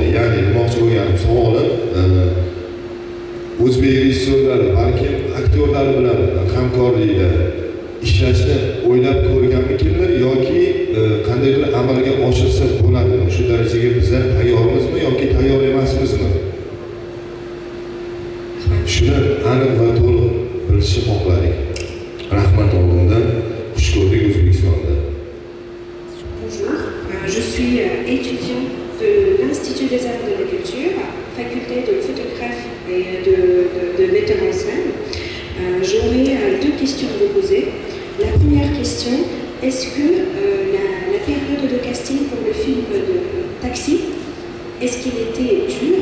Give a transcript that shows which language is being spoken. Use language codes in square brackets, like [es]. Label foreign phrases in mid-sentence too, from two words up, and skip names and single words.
[uz] Ya'ni demoqchi bo'lganim savolim, o'zbek rejissyorlari balki aktyorlar bilan hamkorlikda ishlashni o'ylab ko'rganmikinlar yoki qandaydir amalga oshirsa bo'ladimi? Shu darajaga bizlar tayyormizmi yoki tayyor emasmizmi? Shuni aniq va to'liq bilishni xohladik. Rahmat oldindan, xush ko'rdik O'zbekistonda. [fr] Bonjour, je suis étudiant de l'Institut des Arts de la Culture, faculté de photographie et de metteur en scène. J'aurais deux questions à vous poser. La première question, est-ce que la période de casting pour le film de Taxi, est-ce qu'il était dur?